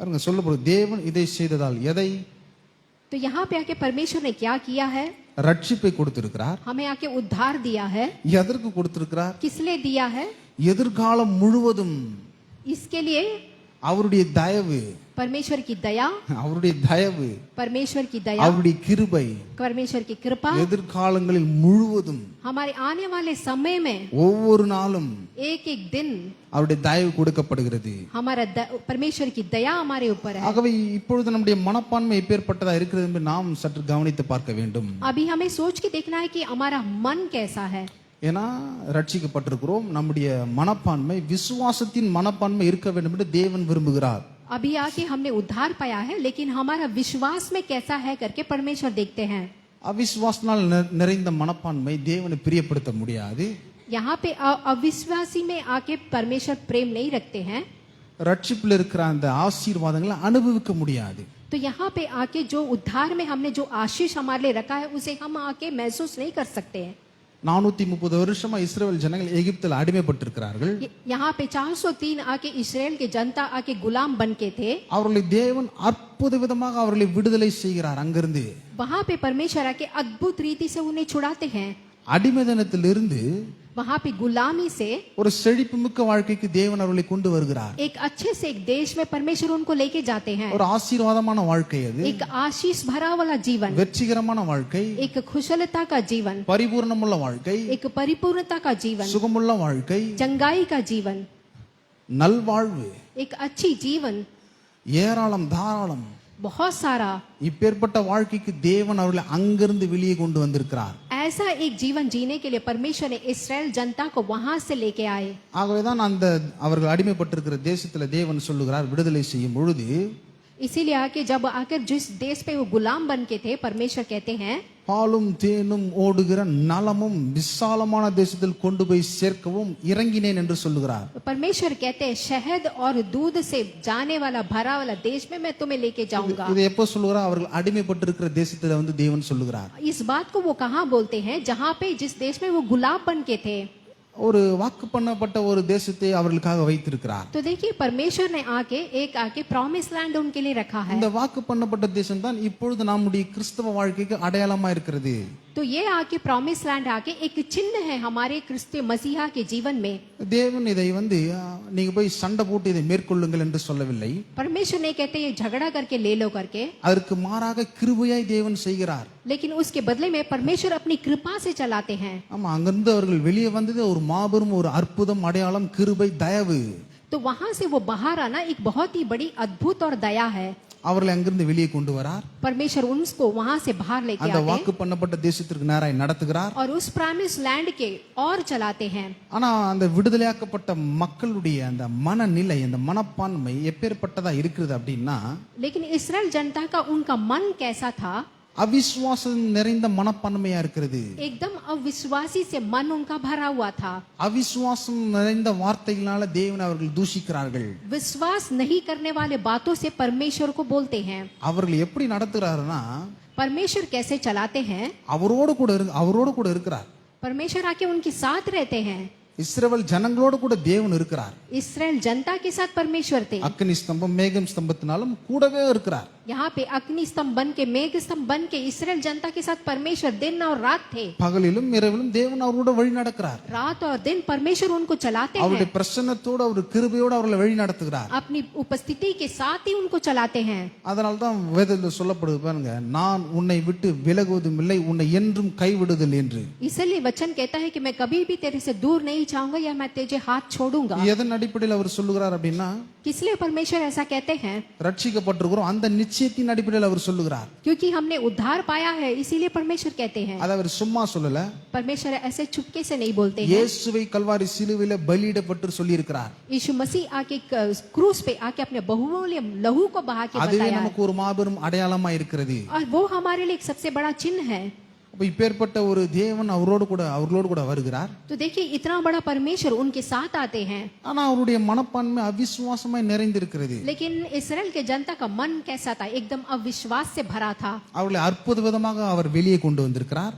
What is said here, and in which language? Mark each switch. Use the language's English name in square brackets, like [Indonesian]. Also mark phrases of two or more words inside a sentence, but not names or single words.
[Tamil] பாருங்க சொல்லப்படுது தேவன் இதை செய்ததால் எதை [Hindi] तो यहाँ पे आके परमेश्वर ने क्या किया है? [Tamil] ரட்சிப்பை கொடுத்திருக்கிறார். [Hindi] हमें आके उद्धार दिया है. [Tamil] எதற்கு கொடுத்திருக்கிறார்? [Hindi] किस लिए दिया है? [Tamil] எதிர்காலம் முழுவதும் [Hindi] इसके लिए [Tamil] அவருடைய தயவு, [Hindi] परमेश्वर की दया, [Tamil] அவருடைய தயவு, [Hindi] परमेश्वर की दया, [Tamil] அவருடைய கிருபை [Hindi] परमेश्वर की कृपा [Tamil] எதிர்காலங்களில் முழுவதும் [Hindi] हमारे आने वाले समय में [Tamil] ஒவ்வொரு நாளும் [Hindi] एक एक दिन [Tamil] அவருடைய தயவு கொடுக்கப்படுகிறது. [Hindi] हमारा परमेश्वर की दया हमारे ऊपर है. [Tamil] ஆகவே இப்பொழுது நம்முடைய மனப்பான்மை எப்பேற்பட்டதா இருக்கிறது என்று நாம் சற்று கவனித்து பார்க்க வேண்டும். [Hindi] अभी हमें सोच के देखना है कि हमारा मन कैसा है. [Tamil] ஏன்னா ரட்சிக்கப்பட்டிருக்கிறோம், நம்முடைய மனப்பான்மை விசுவாசத்தின் மனப்பான்மை இருக்க வேண்டும் என்று தேவன் விரும்புகிறார். [Hindi] अभी आके हमने उद्धार पाया है, लेकिन हमारा विश्वास में कैसा है करके परमेश्वर देखते हैं. [Tamil] அவிசுவாசனால் நிறைந்த மனப்பான்மை தேவனை பிரியப்படுத்த முடியாது. [Hindi] यहाँ पे अविश्वासी में आके परमेश्वर प्रेम नहीं रखते हैं. [Tamil] ரட்சிப்பில் இருக்கிற அந்த ஆசீர்வாதங்களை அனுபவிக்க முடியாது. [Hindi] तो यहाँ पे आके जो उद्धार में हमने जो आशीष हमारे लिए रखा है उसे हम आके महसूस नहीं कर सकते हैं. [Tamil] 430 வருஷமா இஸ்ரவேல் ஜனங்கள் எகிப்தில் அடிமைப்பட்டிருக்கிறார்கள். [Hindi] यहाँ पे 403 आके इस्राएल के जनता आके गुलाम बन के थे. [Tamil] அவர்களை தேவன் அற்புத விதமாக அவர்களை விடுதலை செய்கிறார். அங்கிருந்து [Hindi] वहाँ पे परमेश्वर आके अद्भुत रीति से उन्हें छुड़ाते हैं. [Tamil] அடிமைதனத்திலிருந்து [Hindi] वहाँ पे गुलामी से [Tamil] ஒரு செழிப்பு மிக்க வாழ்க்கைக்கு தேவன் அவர்களை கொண்டு வருகிறார். [Hindi] एक अच्छे से एक देश में परमेश्वर उनको लेके जाते हैं. [Tamil] ஒரு ஆசீர்வாதமான வாழ்க்கை அது, [Hindi] एक आशीष भरा वाला जीवन, [Tamil] வெற்றிகரமான வாழ்க்கை, [Hindi] एक कुशलता का जीवन, [Tamil] பரிபூர்ணமுள்ள வாழ்க்கை, [Hindi] एक परिपूर्णता का जीवन, [Tamil] சுகமுள்ள வாழ்க்கை, [Hindi] चंगाई का जीवन, [Tamil] நல்வாழ்வு, [Hindi] एक अच्छी जीवन, [Tamil] ஏராளம் தாராளம். [Hindi] बहुत सारा. [Tamil] இப்பேற்பட்ட வாழ்க்கைக்கு தேவன் அவர்களை அங்கிருந்து வெளியே கொண்டு வந்திருக்கிறார். [Hindi] ऐसा एक जीवन जीने के लिए परमेश्वर ने इस्राएल जनता को वहां से लेके आए. [Tamil] ஆகவேதான் அந்த அவர்கள் அடிமைப்பட்டிருக்கிற தேசத்துல தேவன் சொல்லுகிறார், விடுதலை செய்யும் பொழுது [Hindi] इसीलिए आके जब आकर जिस देश पे वो गुलाम बन के थे, परमेश्वर कहते हैं [Tamil] பாலும் தேனும் ஓடுகிற நலமும் விசாலமான தேசத்தில் கொண்டு போய் சேர்க்கவும் இறங்கினேன் என்று சொல்லுகிறார். [Hindi] परमेश्वर कहते हैं शहद और दूध से जाने वाला भरा वाला देश में मैं तुम्हें लेके जाऊंगा. [Tamil] இது எப்போ சொல்லுகிறார்? அவர்கள் அடிமைப்பட்டிருக்கிற தேசத்துல வந்து தேவன் சொல்லுகிறார். [Hindi] इस बात को वो कहाँ बोलते हैं? जहाँ पे जिस देश में वो गुलाम बन के थे. [Tamil] ஒரு வாக்கு பண்ணப்பட்ட ஒரு தேசத்தை அவர்களுக்காக வைத்திருக்கிறார். [Hindi] तो देखिए परमेश्वर ने आके [English] promise land [Hindi] उनके लिए रखा है. [Tamil] இந்த வாக்கு பண்ணப்பட்ட தேசம் தான் இப்பொழுது நம்முடைய கிறிஸ்தவ வாழ்க்கைக்கு அடையாளமா இருக்கிறது. [Hindi] तो ये आके [English] promise land [Hindi] आके एक चिन्ह है हमारे क्रिस्तीय मसीहा के जीवन में. [Tamil] தேவன் இதை வந்து நீங்க போய் சண்டை போட்டு இதை மேற்கொள்ளுங்கள் என்று சொல்லவில்லை. [Hindi] परमेश्वर ने कहते ये झगड़ा करके ले लो करके, [Tamil] அதற்கு மாறாக கிருபையாய் தேவன் செய்கிறார். [Hindi] लेकिन उसके बदले में परमेश्वर अपनी कृपा से चलाते हैं. [Tamil] ஆமா, அங்கிருந்து அவர்கள் வெளியே வந்தது ஒரு மாபெரும் ஒரு அற்புதம், அடையாளம், கிருபை, தயவு. [Hindi] तो वहां से वो बाहर आना एक बहुत ही बड़ी अद्भुत और दया है. [Tamil] அவர்களை அங்கிருந்து வெளியே கொண்டு வரார். [Hindi] परमेश्वर उनको वहां से बाहर लेके [Tamil] அந்த [Hindi] आते [Tamil] வாக்கு பண்ணப்பட்ட தேசத்திற்கு நேராய் நடத்துகிறார். [Hindi] और उस [English] promise land [Hindi] के और चलाते हैं. [Tamil] ஆனா அந்த விடுதலையாக்கப்பட்ட மக்களுடைய அந்த மனநிலை, அந்த மனப்பான்மை எப்பேற்பட்டதா இருக்கிறது அப்படின்னா, [Hindi] लेकिन इस्राएल जनता का उनका मन कैसा था? [Tamil] அவிசுவாசம் நிறைந்த மனப்பான்மையா இருக்கிறது. [Hindi] एकदम अविश्वासी से मन उनका भरा हुआ था. [Tamil] அவிசுவாசம் நிறைந்த வார்த்தைகளால தேவனை அவர்கள் தூஷிக்கிறார்கள். [Hindi] विश्वास नहीं करने वाले बातों से परमेश्वर को बोलते हैं. [Tamil] அவர்கள் எப்படி நடத்துகிறாருன்னா, [Hindi] परमेश्वर कैसे चलाते हैं? [Tamil] அவரோடு கூட இருக்கிறார். [Hindi] परमेश्वर आके उनके साथ रहते हैं. [Tamil] இஸ்ரவேல் ஜனங்களோடு கூட தேவன் இருக்கிறார். [Hindi] इस्राएल जनता के साथ परमेश्वर थे. [Tamil] அக்கினி ஸ்தம்பம் மேகம் ஸ்தம்பத்தினாலும் கூடவே இருக்கிறார். [Hindi] यहाँ पे अग्नि स्तंभ बन के, मेघ स्तंभ बन के इस्राएल जनता के साथ परमेश्वर दिन और रात थे. [Tamil] பகலிலும் இரவிலும் தேவன் அவரோட வழி நடக்கிறார். [Hindi] रात और दिन परमेश्वर उनको चलाते [Tamil] அவருடைய [Hindi] हैं. [Tamil] பிரசன்னத்தோடு அவர் கிருபையோடு அவர்களை வழி நடத்துகிறார். [Hindi] अपनी उपस्थिति के साथ ही उनको चलाते हैं. [Tamil] அதனால தான் வேதத்தில் சொல்லப்படுது பாருங்க, நான் உன்னை விட்டு விலகுவதும் இல்லை, உன்னை என்றும் கைவிடுதல் என்று. [Hindi] इसलिए वचन कहता है कि मैं कभी भी तेरे से दूर नहीं जाऊंगा या मैं तेरे हाथ छोड़ूंगा. [Tamil] எதன் அடிப்படையில் அவர் சொல்லுகிறார் அப்படின்னா, [Hindi] किस लिए परमेश्वर ऐसा कहते हैं? [Tamil] ரட்சிக்கப்பட்டிருக்கிறோம் அந்த நிச்சயத்தின் அடிப்படையில் அவர் சொல்லுகிறார். [Hindi] क्योंकि हमने उद्धार पाया है, इसीलिए परमेश्वर कहते हैं. [Tamil] அதை அவர் சும்மா சொல்லல, [Hindi] परमेश्वर ऐसे चुपके से नहीं बोलते हैं. [Tamil] இயேசுவை கல்வாரி சிலுவையில பலியிடப்பட்டு சொல்லி இருக்கிறார். [Hindi] यीशु मसीह आके क्रूस पे आके अपने बहुमूल्य लहू को बहा के [Tamil] அதுவே [Hindi] बताया है. [Tamil] நமக்கு ஒரு மாபெரும் அடையாளமா இருக்கிறது. [Hindi] और वो हमारे लिए एक सबसे बड़ा चिन्ह है. [Tamil] அப்ப இப்பேற்பட்ட ஒரு தேவன் அவரோடு கூட வருகிறார். [Hindi] तो देखिए इतना बड़ा परमेश्वर उनके साथ आते हैं. [Tamil] ஆனா அவருடைய மனப்பான்மை அவிசுவாசமாய் நிறைந்திருக்கிறது. [Hindi] लेकिन इस्राएल के जनता का मन कैसा था? एकदम अविश्वास से भरा था. [Tamil] அவர்களை அற்புத விதமாக அவர் வெளியே கொண்டு வந்திருக்கிறார்.